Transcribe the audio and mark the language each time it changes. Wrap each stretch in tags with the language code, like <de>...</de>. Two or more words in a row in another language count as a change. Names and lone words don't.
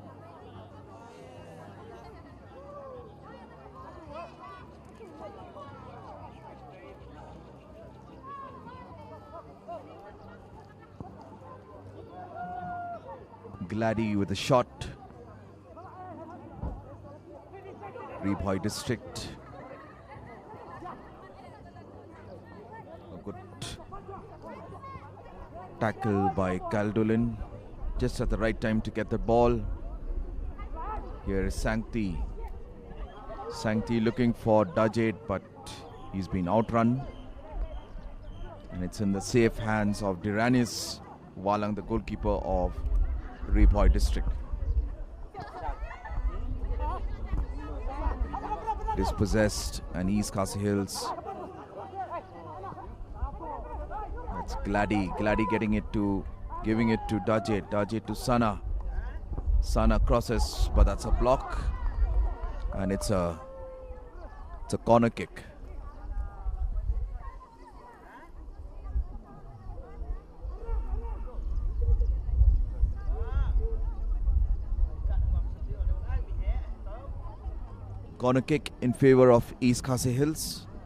<en>Glady with a shot. RI-BHOI District. A tackle by Caldolan. Just at the right time to get the ball. Here is Sankti. Sankti looking for Dajit, but he's been outrun. And it's in the safe hands of Diranis Walang, the goalkeeper of RI-BHOI district. Dispossessed, and East KHASI Hills. That's Glady getting it to, giving it to Dajit. Dajit to Sana. Sana crosses, but that's a block, and it's a corner kick. Corner kick in favor of East KHASI Hills.</en>